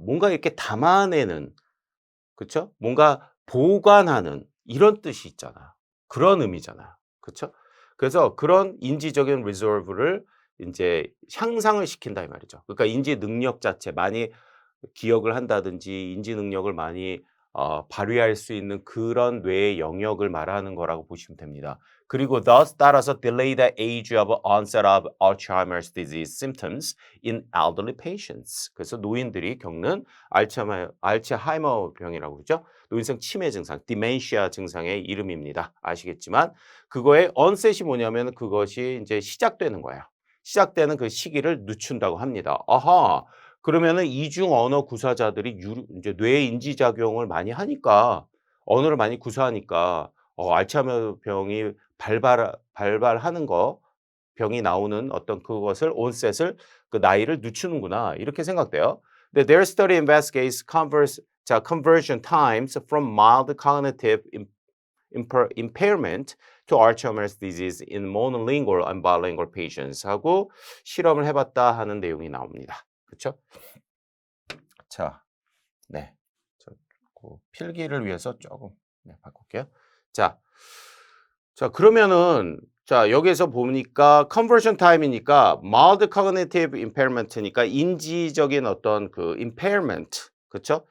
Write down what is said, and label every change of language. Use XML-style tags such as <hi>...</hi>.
<ko>뭔가 이렇게 담아내는, 그쵸? 뭔가 보관하는 이런 뜻이 있잖아요. 그런 의미잖아요. 그쵸? 그래서 그런 인지적인 resolve를 인제 향상을 시킨다 이 말이죠. 그러니까 인지 능력 자체 많이 기억을 한다든지 인지 능력을 많이 발휘할 수 있는 그런 뇌의 영역을 말하는 거라고 보시면 됩니다. 그리고</ko> <en>thus</en> <ko>따라서</ko> <en>delay the age of onset of Alzheimer's disease symptoms in elderly patients.</en> <ko>그래서 노인들이 겪는 알츠하이머 병이라고 그러죠. 노인성 치매 증상, 디멘시아 증상의 이름입니다. 아시겠지만 그거의 onset이 뭐냐면 그것이 이제 시작되는 거예요. 시작되는 그 시기를 늦춘다고 합니다. 아하. 그러면은 이중 언어 구사자들이 이제 뇌 인지 작용을 많이 하니까 언어를 많이 구사하니까 알츠하이머 병이 발발하는 거 병이 나오는 어떤 그것을 onset을 그 나이를 늦추는구나 이렇게 생각돼요. 근데</ko> <en>their study investigates conversion times from mild cognitive impairment to Alzheimer's disease in monolingual and bilingual patients</en> <ko>하고 실험을 해봤다 하는 내용이 나옵니다. 그렇죠? 자, 네, 그 필기를 위해서 조금 바꿀게요. 자, 그러면은 자 여기에서 보니까 conversion time이니까</ko> <en>mild cognitive impairment</en> <ko>니까 인지적인 어떤 그 impairment, 그렇죠?</ko>